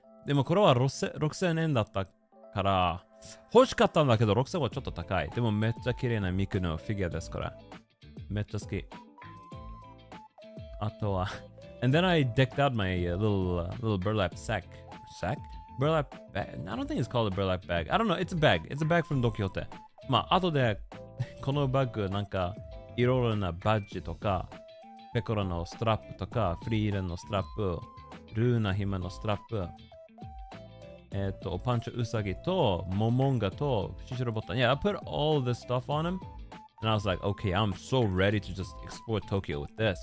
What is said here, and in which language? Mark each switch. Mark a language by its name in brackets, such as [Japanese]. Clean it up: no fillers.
[Japanese] でもこれは6000円だったから欲しかったんだけど6000はちょっと高い。でもめっちゃ綺麗なミクのフィギュアですから。めっちゃ好き。あとは [English] And then I decked out my little burlap sack. Burlap bag? I don't think it's called a burlap bag. I don't know. It's a bag. It's a bag from Don Quixote. まあ後でこのバッグなんかいろいろなバッジとかペコロのストラップとかフリーレンのストラップルーナ姫のストラップパンチョウサギとモモンガとシシロボタン Yeah, I put all this stuff on him and I was like, okay, I'm so ready to just explore Tokyo with this.